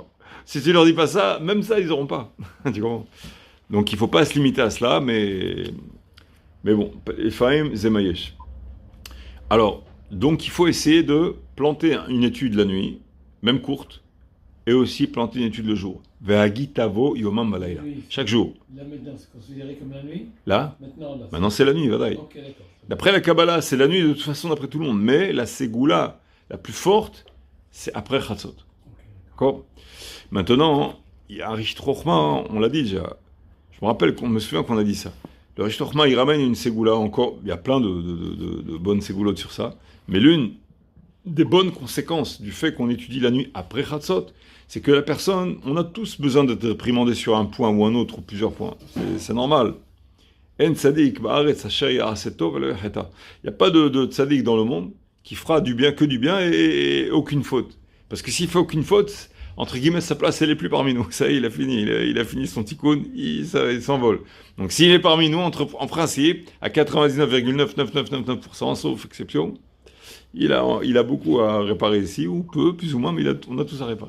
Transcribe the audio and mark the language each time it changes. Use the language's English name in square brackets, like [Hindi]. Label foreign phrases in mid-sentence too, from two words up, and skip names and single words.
[French] Si tu leur dis pas ça, même ça, ils n'auront pas. Tu comprends ? Donc il ne faut pas se limiter à cela, mais bon, Ephraim Zemayesh. Alors, donc il faut essayer de planter une étude la nuit, même courte, et aussi planter une étude le jour. [Hebrew] והגית בו יומם ולילה. [French] Chaque jour. Là maintenant, c'est considéré comme la nuit ? Là ? Maintenant, Maintenant c'est la nuit, Vadaï. Ok, d'accord. D'après la Kabbalah, c'est la nuit de toute façon d'après tout le monde, mais la Ségoula, la plus forte, c'est après Chatzot. D'accord ? Maintenant, il y a un Richt Chochma, on l'a dit déjà. Je me souviens qu'on a dit ça. Le Richt Chochma, il ramène une Ségoula encore. Il y a plein de bonnes Ségoulottes sur ça. Mais l'une des bonnes conséquences du fait qu'on étudie la nuit après Chatzot, c'est que la personne, on a tous besoin d'être réprimandé sur un point ou un autre, ou plusieurs points. C'est normal. [Hebrew] אין צדיק בארץ אשר יעשה טוב ולא יחטא. [French] Il n'y a pas de tzadik dans le monde qui fera du bien que du bien et aucune faute. Parce que s'il fait aucune faute, entre guillemets, sa place, elle n'est plus parmi nous. Ça y est, il a fini. Il a fini son tikkun, il s'envole. Donc s'il est parmi nous, en principe, à 99,99999%, sauf exception, il a beaucoup à réparer ici, ou peu, plus ou moins, mais on a tous à réparer.